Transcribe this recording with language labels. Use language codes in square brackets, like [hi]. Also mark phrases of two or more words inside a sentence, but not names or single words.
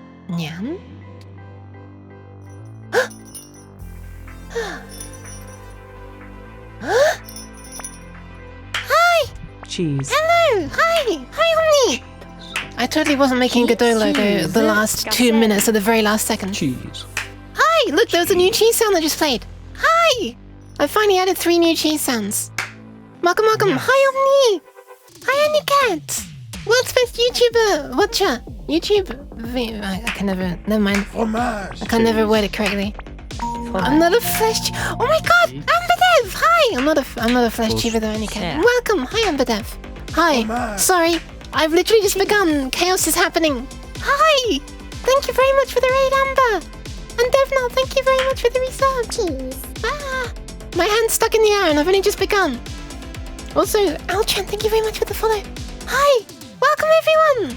[en] Nyan? Hi! Cheese. Hello! Hi! Hi, Omni! I totally wasn't making Godot logo the last 2 minutes at the very last second. Cheese. Hi! Look, there was a new cheese sound that just played. Hi! I finally added 3 new cheese sounds. Welcome, welcome. Yes. Hi, Omni! Hi, Anicat! World's best YouTuber! Watcher! YouTube... I can never... Never mind. I can never word it correctly. I'm not a flesh... Oh my god! Amberdev! Hi! I'm not a flesh tuber though, Anicat. Welcome! Hi, Amberdev. Hi. Sorry. I've literally just begun. Chaos is happening. Hi! Thank you very much for the raid, Amber! And Devnal, thank you very much for the resub. Cheese. Ah! My hand's stuck in the air and I've only just begun. Also, Alchan, thank you very much for the follow. Hi! Welcome everyone!